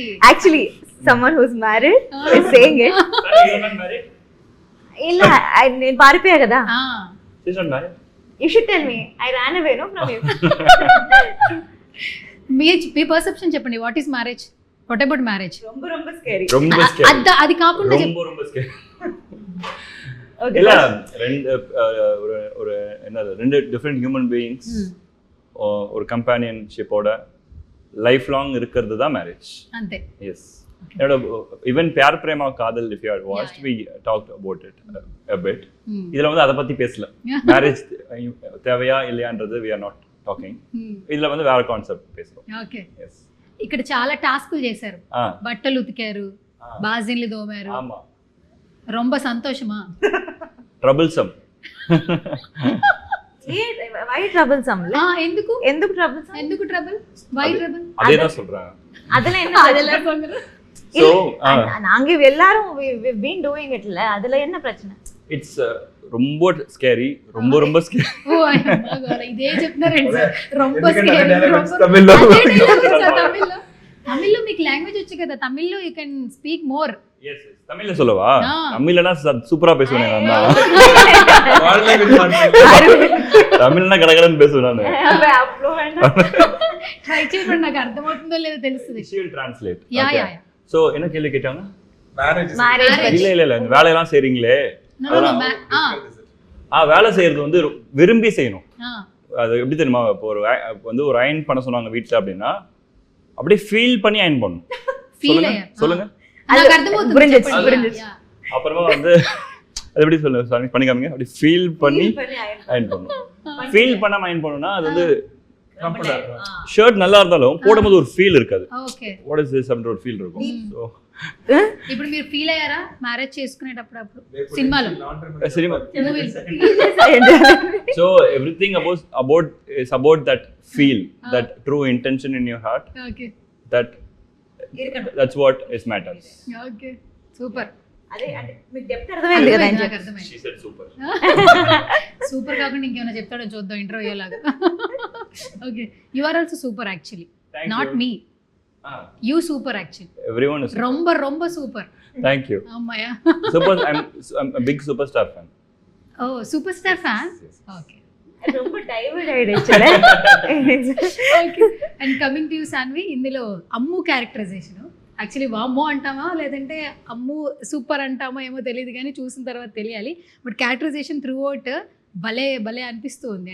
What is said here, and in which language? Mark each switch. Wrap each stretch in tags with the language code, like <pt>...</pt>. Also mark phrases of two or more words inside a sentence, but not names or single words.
<en>actually someone who's married is saying it. You are not married?</en> <te>ಇಲ್ಲ నేను పారిపోయా కదా.</te> <en>She is not married. You should tell me. I ran away no from you.</en> <te>మీ పర్సెప్షన్ చెప్పండి.</te> <en>what is marriage? what about marriage?</en> <ta>ரொம்ப ரொம்ப scary. ரொம்ப scary.</ta> <te>అది కాకుండా</te> <ta>ரொம்ப ரொம்ப scary.</ta> <en>Okay.</en> <ta>இல்ல ஒரு என்னது, ரெண்டு</ta> <en>different human beings</en> <ta>ஒரு கம்பேனியன்ஷிப்போட</ta> <en>life long</en> <ta>இருக்கிறது தான் மேரேஜ்.</ta> <te>అంతే.</te> <en>Yes. Even Pyaar Prema Kaadhal, if you had watched, we talked about it a bit.</en> <ta>இதுல வந்து அத பத்தி பேசல. மேரேஜ் தேவையா இல்லையான்றது</ta> <en>we are not talking.</en> <ta>இதுல வந்து வேற கான்செப்ட் பேசுறோம்.</ta> <te>ఓకే.</te> <ta>எஸ்.</ta> <te>ఇక్కడ చాలా టాస్కులు చేశారు. బట్టలు ఉతికారు, బాజిన్లు దోమారు.</te> <ta>ஆமா.</ta> <te>ரொம்ப సంతోషమా? ట్రబుల్సమ్.</te> <en>why troublesome?</en> <te>ఎందుకు ఎందుకు troublesome? ఎందుకు ట్రబుల్?</te> <en>why trouble?</en> <ta>அதே தான் சொல்றேன். அதுல என்ன அதெல்லாம் சொல்றேன். So நாங்க எல்லாரும்</ta> <en>we've been doing it</en> <ta>ல, அதுல என்ன பிரச்சனை? it's ரொம்ப ஸ்கேரி, ரொம்ப ரொம்ப ஸ்கேரி.</ta> <te>ఓ అయ్యో ఇదే చెప్తున్నారండి సార్. ரொம்ப ఎందుకంటే scary, dialects</te> <ta>ரொம்ப-</ta> <te>తమిళ్లో. అదే dialects సార్ తమిళ్లో. తమిళ్లో మీకు లాంగ్వేజ్ వచ్చు కదా, తమిళ్లో</te> <en>you can speak more. yes yes.</en> <ta>தமிழ்ல சொல்லவா? தமிழ்லனா சூப்பரா பேசுவேன் நான்.</ta> <te>వాళ్ళే విన్నాను.</te> <ta>தமிழ்னா கடகடன்னு பேசுவேன் நான்.</ta> <te>ట్రై చేయండి, నాకు అర్థమవుతుందో లేదో తెలుస్తుంది.</te> <en>she will translate.</en> <te>యా</te> <en>Okay. ya ya.</en> <ta>So என்ன கேள்வி கேட்டாங்க?</ta> <en>Marriage is Marriage.</en> <ta>இல்ல இந்த வேலையெல்லாம் செய்றீங்களே,</ta> <en>No no no.</en> <ta>வேலை செய்யறது வந்து விரும்பி செய்யணும்.</ta> <te>ఆ</te> <ta>அது எப்படி தெரியுமா? இப்போ வந்து ஒரு அயன் பண்ண சொன்னாங்க வீட்ல அப்படின்னா அப்படியே ஃபீல் பண்ணி அயன் பண்ணணும்.</ta> <te>ఫీల్</te> <ta>சொல்லுங்க</ta> <te>అయ్యా.</te> <ta>சொல்லுங்க.</ta> <te>నాకు అర్థమవుతుంది.</te> <ta>புரிஞ்சிச்சு,</ta> <te>చెప్పండి.</te> <ta>புரிஞ்சிச்சு.</ta> <te>యా.</te> <ta>அப்புறமா வந்து அது எப்படி சொல்லுங்க, பண்ணி காமிங்க. அப்படி ஃபீல் பண்ணி அயன் பண்ணணும். ஃபீல் பண்ணாம அயன் பண்ணனும்னா அது வந்து comfortable இருக்கும். ஷர்ட் நல்லா இருந்தாலும் போடும்போது ஒரு ஃபீல் இருக்காது.</ta> <te>ఓకే.</te> <en>what is this</en> <ta>அப்படின்ற ஒரு ஃபீல் இருக்கும்.</ta> <te>సో ఇప్పుడు మీరు ఫీల్ అయ్యారా మ్యారేజ్ చేసుకునేటప్పుడు? అప్పుడు సినిమాలో సినిమా మూవీ</te> <en>so everything about that feel, that true intention in your heart,</en> <te>ఓకే</te> <en>that's what is matters. okay super.</en> <te>అదే అంటే మీకు డెప్త్ అర్థమైంది కదా అని నాకు చెప్పి. అర్థమైంది.</te> <en>She said super.</en> <te>సూపర్ కాకుండా ఇంకేమైనా చెప్తాడో చూద్దాం ఇంటర్వ్యూ లాగా. ఓకే.</te> <en>you are also super actually, Thank not you. me. Ah, you super actually. everyone is super.</en> <ta>ரொம்ப ரொம்ப సూపర్.</ta> <en>Thank you.</en> <te>అమ్మయ్య.</te> <en>Super. I'm a big superstar fan. oh super star fan. Yes.</en> <te>ఓకే. ரொம்ப డైవర్ట్ అయ్యాడు. ఓకే.</te> <en>and coming to you</en> <te>సాన్వి, ఇందులో అమ్ము క్యారెక్టరైజేషన్ యాక్చువల్లీ వామ్మో అంటామా లేదంటే అమ్ము సూపర్ అంటామో ఏమో తెలియదు, కానీ చూసిన తర్వాత తెలియాలి. బట్ క్యారెక్టరైజేషన్ త్రూ అవుట్ భలే భలే అనిపిస్తూ ఉంది.</te>